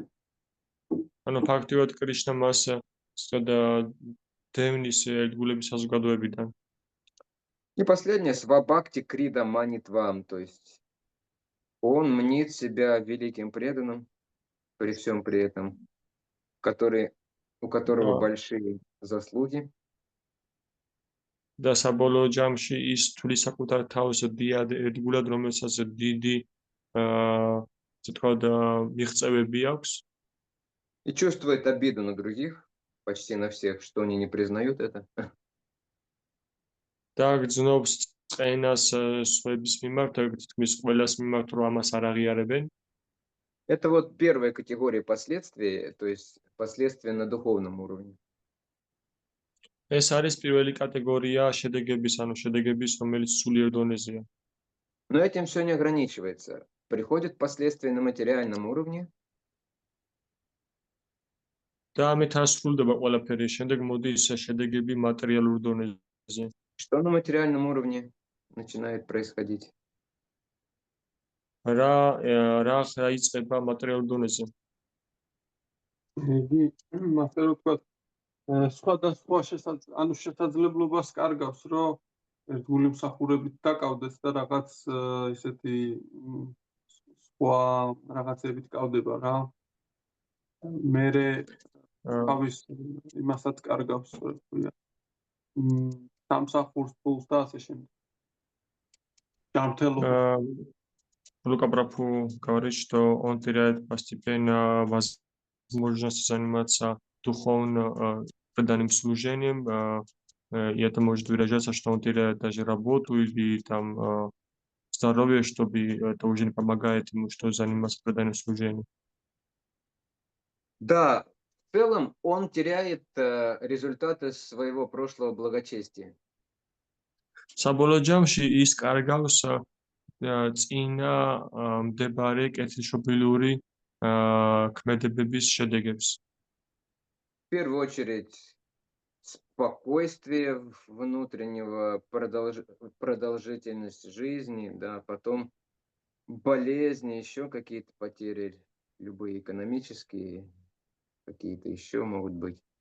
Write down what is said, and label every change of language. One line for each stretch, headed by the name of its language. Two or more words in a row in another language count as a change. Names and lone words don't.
Georgian: ანუ ფაქტობრივად კრიშნა მას დევნის ერთგულების საზოგადოებიდან.
Russian: И последнее,
Sanskrit: स्वभक्ति क्रिडा मनित्वम्,
Russian: то есть он мнит себя великим преданным при всем при этом, у которого Да. большие заслуги.
Georgian: და საბოლოო ჯამში ის თulis საკუთარ თავს დიად ერთგულად, რომელსაც დიდი ასე თქვა მიღწევები აქვს.
Russian: И чувствует обиду на других, почти на всех, что они не признают это.
Georgian: და გრძნობს წენას სხვების მიმართ, თითქმის ყველას მიმართ, რომ ამას არ აღიარებენ.
Russian: Это вот первая категория последствий, то есть последствия на духовном уровне.
Georgian: ეს არის პირველი კატეგორია შედეგების, ანუ შედეგების, რომელიც სულიერ დონეზეა.
Russian: Но этим все не ограничивается. Приходят последствия на материальном уровне.
Georgian: და ამით არ სრულდება ყველაფერი. შემდეგ მოდის შედეგები მატერიალურ დონეზე.
Russian: Что на материальном уровне начинает происходить?
Georgian: რა იწყება მატერიალურ დონეზე? იგი ასე რომ ვთქვათ, სხვადასხვა შესაძლებლობას კარგავს, რომ ერთგული მსახურებით დაკავდეს და რაღაც ისეთი სხვა რაღაცებით კავდება რა. მერე თავის იმასაც კარგავს, ვთქვია. სამსახურს ფულს და ასე შემდეგ. ჯანმრთელობას.
Russian: Лука Прабху говорит, что он теряет постепенно возможность заниматься духовным преданным служением, и это может выражаться, что он теряет даже работу или там здоровье, чтобы это уже не помогает ему, что заниматься преданным служением. Да, в целом он теряет результаты своего прошлого благочестия.
Georgian: საბოლოო ჯამში ის კარგავს წინა მდებარე კეთილშობილური ქმედებების შედეგებს.
Russian: В первую очередь спокойствие внутреннего, продолжительность жизни, да, потом болезни, еще какие-то потери, любые экономические, какие-то еще могут быть.